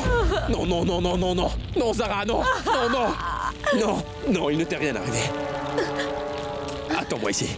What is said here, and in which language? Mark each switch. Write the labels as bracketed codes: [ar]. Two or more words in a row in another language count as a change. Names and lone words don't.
[fr] Non, non, non, non, non, non. Non, Zara, non. Non, non. Non, non, il ne t'est rien arrivé. Attends-moi ici.